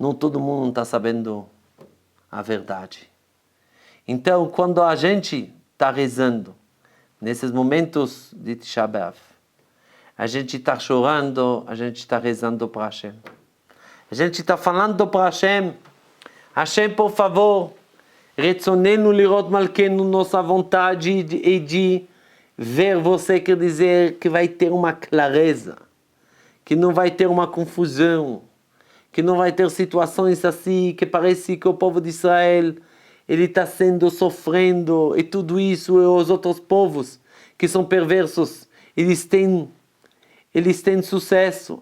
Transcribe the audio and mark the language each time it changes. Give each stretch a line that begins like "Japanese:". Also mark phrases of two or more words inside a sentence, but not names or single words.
Portuguese: não todo mundo está sabendo a verdade. Então, quando a gente está rezando, nesses momentos de Tisha B'Av, a gente está chorando, a gente está rezando para Hashem. A gente está falando para Hashem, Hashem, por favor,
Hebrew: רצוננו לראות מלכנו,
Portuguese: nossa vontade é de ver você, quer dizer que vai ter uma clareza, que não vai ter uma confusão, que não vai ter situações assim, que parece que o povo de Israel, ele está sofrendo, e tudo isso, e os outros povos, que são perversos, eles têm sucesso.